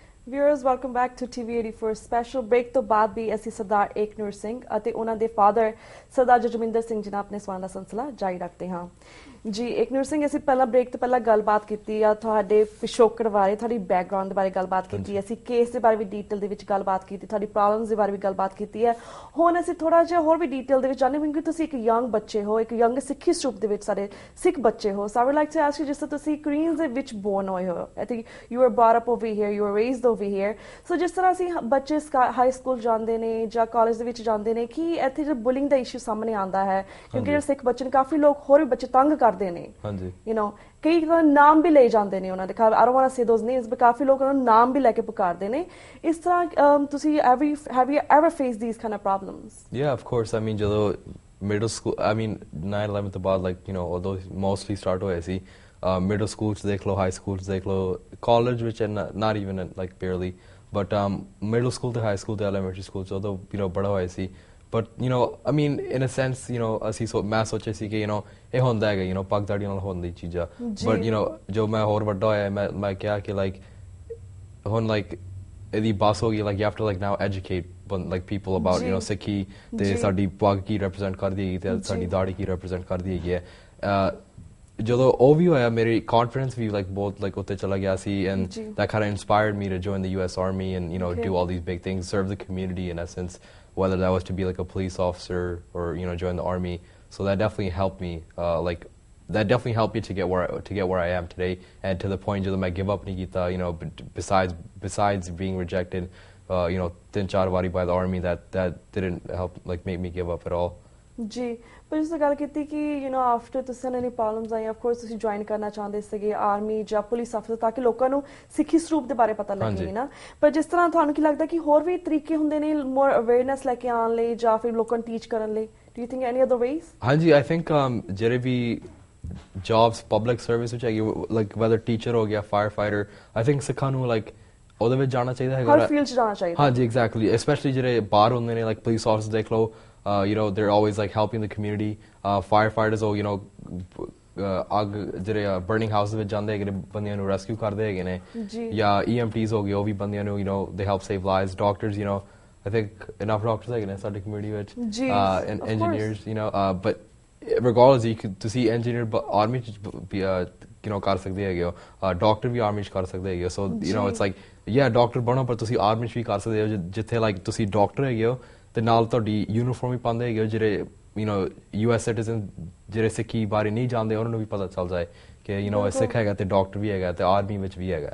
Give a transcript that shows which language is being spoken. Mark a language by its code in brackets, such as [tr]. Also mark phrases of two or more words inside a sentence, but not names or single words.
[en] Viewers, welcome back to TV84 special break [pa] ਤੋਂ ਬਾਅਦ ਵੀ ਅਸੀਂ ਸਰਦਾਰ ਏਕਨੂਰ ਸਿੰਘ ਅਤੇ ਉਹਨਾਂ ਦੇ ਫਾਦਰ ਸਰਦਾਰ ਜਜਮਿੰਦਰ ਸਿੰਘ ਜੀ ਨਾਲ ਆਪਣੇ ਸਵਾਲਾਂ ਦਾ ਸਿਲਸਿਲਾ ਜਾਰੀ ਰੱਖਦੇ ਹਾਂ। ਜੀ ਏਕਨੂਰ ਸਿੰਘ, ਅਸੀਂ ਪਹਿਲਾਂ ਬ੍ਰੇਕ ਤੋਂ ਪਹਿਲਾਂ ਗੱਲਬਾਤ ਕੀਤੀ ਆ ਤੁਹਾਡੇ ਪਿਛੋਕੜ ਬਾਰੇ, ਤੁਹਾਡੀ ਬੈਕਗ੍ਰਾਉਂਡ ਦੇ ਬਾਰੇ ਗੱਲਬਾਤ ਕੀਤੀ, ਅਸੀਂ ਕੇਸ ਦੇ ਬਾਰੇ ਵੀ ਡੀਟੇਲ ਦੇ ਵਿੱਚ ਗੱਲਬਾਤ ਕੀਤੀ, ਤੁਹਾਡੀ ਪ੍ਰੋਬਲਮਸ ਦੇ ਬਾਰੇ ਵੀ ਗੱਲਬਾਤ ਕੀਤੀ ਹੈ। ਹੁਣ ਅਸੀਂ ਥੋੜਾ ਜਿਹਾ ਹੋਰ ਵੀ ਡੀਟੇਲ ਦੇ ਵਿੱਚ ਜਾਣਦੇ ਹਾਂ, ਕਿਉਂਕਿ ਤੁਸੀਂ ਇੱਕ ਯੰਗ ਬੱਚੇ ਹੋ, ਇੱਕ ਯੰਗ ਸਿੱਖੀ ਸਰੂਪ ਦੇ ਵਿੱਚ ਸਾਡੇ ਸਿੱਖ ਬੱਚੇ ਹੋ। [en] So I would like to ask you, [pa] ਜਿਸ ਤਰ੍ਹਾਂ ਤੁਸੀਂ ਕੁਈਨਜ਼ ਦੇ ਵਿੱਚ ਬੋਰਨ ਹੋਏ ਹੋ, [en] I think you are brought up over here, you are raised over here. [pa] ਸੋ ਜਿਸ ਤਰ੍ਹਾਂ ਅਸੀਂ ਬੱਚੇ ਹਾਈ ਸਕੂਲ ਜਾਂਦੇ ਨੇ ਜਾਂ ਕਾਲਜ ਦੇ ਵਿੱਚ ਜਾਂਦੇ ਨੇ, ਕਿ ਇੱਥੇ ਜੋ ਬੁਲਿੰਗ ਦਾ ਇਸ਼ੂ ਸਾਹਮਣੇ ਆਉਂਦਾ ਹੈ, ਕਿਉਂਕਿ ਜਿਹੜੇ ਸਿੱਖ ਬੱਚੇ ਨੇ ਕਾਫੀ ਲੋਕ ਹੋਰ ਵੀ ਬੱਚੇ ਤੰਗ ਕਰਦੇ ਨੇ, [en] you know, [pa] ਕਈ ਨਾਮ ਵੀ ਲੈ ਜਾਂਦੇ ਨੇ ਉਹਨਾਂ ਦੇ, [en] I don't want to say those names, but [pa] ਕਾਫੀ ਲੋਕ ਉਹਨਾਂ ਨੂੰ ਨਾਮ ਵੀ ਲੈ ਕੇ ਪੁਕਾਰਦੇ ਨੇ। ਇਸ ਤਰ੍ਹਾਂ ਤੁਸੀਂ [en] have you ever faced these kind of problems? Yeah, of course. I mean, ਜਦੋਂ middle school, I mean 9/11 [pa] ਤੋਂ ਬਾਅਦ, [en] like, you know, although mostly start [pa] ਹੋਇਆ ਸੀ, [en] middle school [pa] ਚ ਦੇਖ ਲਓ, [en] high school [pa] ਚ ਦੇਖ ਲਓ, college ਵਿੱਚ [en] not even like barely, but middle school ਤੇ high school ਤੇ elementary school [pa] ਚ ਉਦੋਂ, [en] you know, [pa] ਬੜਾ ਹੋਇਆ ਸੀ। [en] But, you know, I mean, in a sense, you know, [pa] ਮੈਂ ਸੋਚਿਆ ਸੀ ਕਿ, [en] you know, [pa] ਇਹ ਹੁੰਦਾ ਹੈਗਾ, [en] you know, [pa] ਪੱਗ ਦਾੜੀ ਨਾਲ ਹੋਣ ਦੀ ਚੀਜ਼ਾਂ। [en] But, you know, [pa] ਜੋ ਮੈਂ ਹੋਰ ਵੱਡਾ ਹੋਇਆ, ਮੈਂ ਕਿਹਾ ਕਿ, like, ਹੁਣ, like, ਇਹਦੀ ਬਸ ਹੋ ਗਈ, [en] like, you have to, like, now educate, like, people about, you know, [pa] ਸਿੱਖੀ ਤੇ ਸਾਡੀ ਪੱਗ ਕੀ represent ਕਰਦੀ ਹੈਗੀ ਤੇ ਸਾਡੀ ਦਾੜੀ ਕੀ represent ਕਰਦੀ ਹੈਗੀ ਹੈ। ਜਦੋਂ ਉਹ ਵੀ ਹੋਇਆ, ਮੇਰੀ confidence ਵੀ, like, ਬਹੁਤ, like, ਉੱਤੇ ਚਲਾ ਗਿਆ ਸੀ, [en] and that kind of inspired me to join the US Army and, you know, do all these big things, serve the community in essence, whether that was to be like a police officer or, you know, join the army. So that definitely helped me, like, that definitely helped me to get where I am today, and to the point that I give up [pa] ਨਹੀਂ ਕੀਤਾ, [en] you know, besides being rejected, you know, 3-4 wari by the army, that didn't help, like, make me give up at all. [pa] ਜੀ, ਪਰ ਜਿਸ ਤਰ੍ਹਾਂ ਗੱਲ ਕੀਤੀ ਕਿ, [en] you know, [pa] ਆਫਟਰ ਤੁਸੀਂ ਨੇ ਪ੍ਰੋਬਲਮਸ ਆਈ, [en] of course [pa] ਤੁਸੀਂ ਜੁਆਇਨ ਕਰਨਾ ਚਾਹੁੰਦੇ ਸੀਗੇ ਆਰਮੀ ਜਾਂ ਪੁਲਿਸ ਅਫਸਰ, ਤਾਂ ਕਿ ਲੋਕਾਂ ਨੂੰ ਸਿੱਖੀ ਸਰੂਪ ਦੇ ਬਾਰੇ ਪਤਾ ਲੱਗੇ ਨਾ। ਪਰ ਜਿਸ ਤਰ੍ਹਾਂ ਤੁਹਾਨੂੰ ਕੀ ਲੱਗਦਾ ਕਿ ਹੋਰ ਵੀ ਤਰੀਕੇ ਹੁੰਦੇ ਨੇ [en] more awareness [pa] ਲੈ ਕੇ ਆਉਣ ਲਈ ਜਾਂ ਫਿਰ ਲੋਕਾਂ ਨੂੰ ਟੀਚ ਕਰਨ ਲਈ? [en] Do you think any other ways? [pa] ਹਾਂਜੀ, [en] I think [pa] ਜਿਹੜੇ ਵੀ ਜੌਬਸ ਪਬਲਿਕ ਸਰਵਿਸ ਵਿੱਚ ਹੈਗੀ, [en] like whether teacher [pa] ਹੋ ਗਿਆ, [en] fire fighter, I think [pa] ਸਿੱਖਾਂ ਨੂੰ, ਲਾਈਕ, ਉਹਦੇ ਵਿੱਚ ਜਾਣਾ ਚਾਹੀਦਾ ਹੈਗਾ, ਹਰ ਫੀਲਡ 'ਚ ਜਾਣਾ ਚਾਹੀਦਾ। ਹਾਂਜੀ, [en] exactly, especially [pa] ਜਿਹੜੇ ਬਾਹਰ ਹੁੰਦੇ ਨੇ, [en] like police officer [pa] ਦੇਖ ਲਓ, [en] you know, they're always, like, helping the community. Firefighters, you know, [pa] ਅੱਗ ਜਿਹੜੇ [en] burning houses [pa] ਵਿੱਚ ਜਾਂਦੇ ਹੈਗੇ ਨੇ, ਬੰਦਿਆਂ ਨੂੰ rescue ਕਰਦੇ ਹੈਗੇ ਨੇ, ਜਾਂ EMTs ਹੋ ਗਏ, ਉਹ ਵੀ ਬੰਦਿਆਂ ਨੂੰ, [en] you know, they help save lives. Doctors, you know, I think enough doctors [pa] ਹੈਗੇ ਨੇ ਸਾਡੇ community ਵਿੱਚ, [en] and engineers, you know, but regardless, ਤੁਸੀਂ engineer army [pa] ਚ ਵੀ, [en] you know, [pa] ਕਰ ਸਕਦੇ ਹੈਗੇ ਹੋ, doctor ਵੀ army ਚ ਕਰ ਸਕਦੇ ਹੈਗੇ ਹੋ। [en] So, you know, it's like, yeah, doctor [pa] ਬਣੋ, ਪਰ ਤੁਸੀਂ army ਚ ਵੀ ਕਰ ਸਕਦੇ ਹੋ, ਜਿੱਥੇ, like, ਤੁਸੀਂ doctor ਹੈਗੇ ਹੋ ਤੇ ਨਾਲ ਤੁਹਾਡੀ ਯੂਨੀਫਾਰਮ ਵੀ ਪਾਉਂਦੇ ਹੈਗੇ, ਜਿਹੜੇ, [en] you know, [pa] US ਸਿਟੀਜ਼ਨ ਜਿਹੜੇ ਸਿੱਖੀ ਬਾਰੇ ਨਹੀਂ ਜਾਣਦੇ, ਉਹਨਾਂ ਨੂੰ ਵੀ ਪਤਾ ਚੱਲ ਜਾਏ ਕਿ, you know, ਇਹ ਸਿੱਖ ਹੈਗਾ ਤੇ ਡਾਕਟਰ ਵੀ ਹੈਗਾ ਤੇ ਆਰਮੀ ਵਿੱਚ ਵੀ ਹੈਗਾ।